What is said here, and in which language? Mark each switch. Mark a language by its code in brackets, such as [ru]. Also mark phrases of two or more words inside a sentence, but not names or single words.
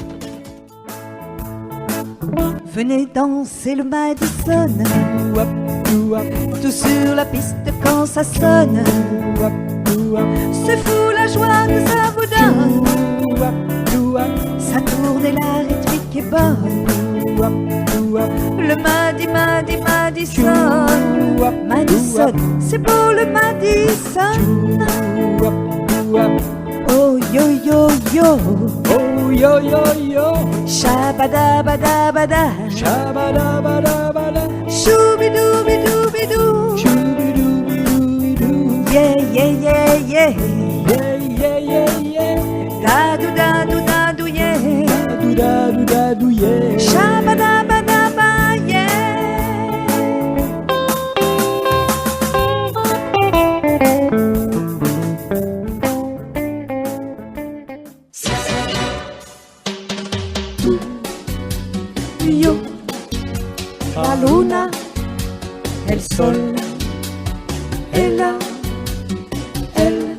[fr] Venez danser le Madison, tout sur la piste quand ça sonne. C'est fou la joie que ça vous donne. Ça tourne et la rythmique est bonne. Le Madison, Madison, c'est beau le Madison. Oh yo yo yo, Oh yo yo yo, shabadabadabada, shabadabadabada, shoubidoubidou, shoubidoubidou, yeah yeah yeah yeah, yeah yeah yeah yeah, dadou dadou dadou yeah, dadou dadou dadou yeah, shabadabadaba yeah. [es] Yo, la luna, el sol, ella, él,